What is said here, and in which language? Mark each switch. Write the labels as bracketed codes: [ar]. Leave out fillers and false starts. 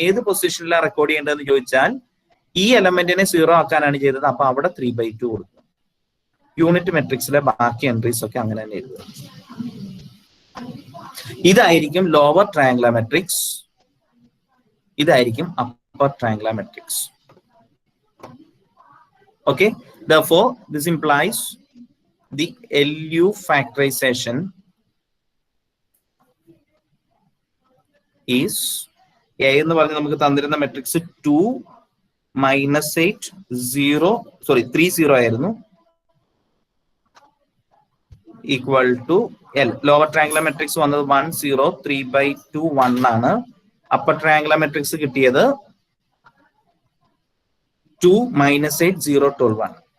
[ml] ഏത് പൊസിഷനിലാണ് റെക്കോർഡ് ചെയ്യേണ്ടതെന്ന് ചോദിച്ചാൽ ഈ എലമെന്റിനെ 0 ആക്കാനാണ് ചെയ്തത്. അപ്പൊ അവിടെ 3/2 കൊടുക്കും. യൂണിറ്റ് മെട്രിക്സിലെ ബാക്കി എൻട്രീസ് ഒക്കെ അങ്ങനെ തന്നെ എഴുതുക. ഇതായിരിക്കും ലോവർ ട്രയാങ്കുലർ മെട്രിക്സ്, ഇതായിരിക്കും upper triangular matrix. [en] Okay, therefore this implies the LU factorization is A [ml] എന്ന് പറഞ്ഞ് നമുക്ക് തന്നിരുന്ന മെട്രിക്സ് [en] 2 -8 0 sorry 3 0 ആയിരുന്നു, equal to L. [ml] Lower triangular matrix വന്നത് 1 0 3/2 1 ആണ്. അപ്പർ ട്രയാങ്കുലർ മെട്രിക്സ് കിട്ടിയത് 2 -8 0 12 1.